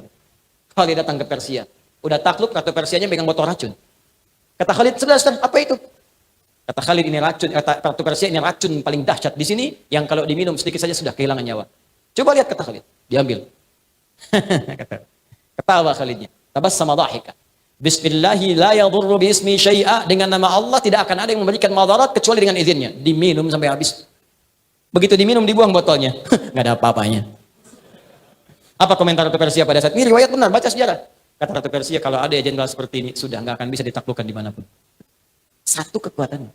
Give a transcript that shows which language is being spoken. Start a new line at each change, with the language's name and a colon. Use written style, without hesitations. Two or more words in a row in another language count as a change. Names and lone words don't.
Indonesian: Khalid datang ke Persia. Udah takluk, kata Persianya pegang botol racun. Kata Khalid, sudah, apa itu? Kata Khalid, ini racun. Kata Ratu Persia, ini racun paling dahsyat di sini, yang kalau diminum sedikit saja sudah kehilangan nyawa. Coba lihat, kata Khalid. Diambil. Ketawa Khalidnya.
Arabic: تبسم ضاحكا بسم الله لا يضر باسم شيء,
Indonesian: dengan nama Allah tidak akan ada yang memberikan madarat kecuali dengan izinnya. Diminum sampai habis. Begitu diminum dibuang botolnya. Nggak ada apa-apanya. Apa komentar Ratu Persia pada saat ini? Riwayat benar, baca sejarah. Kata Ratu Persia, kalau ada jenderal seperti ini, sudah nggak akan bisa ditaklukkan dimanapun. Satu kekuatannya.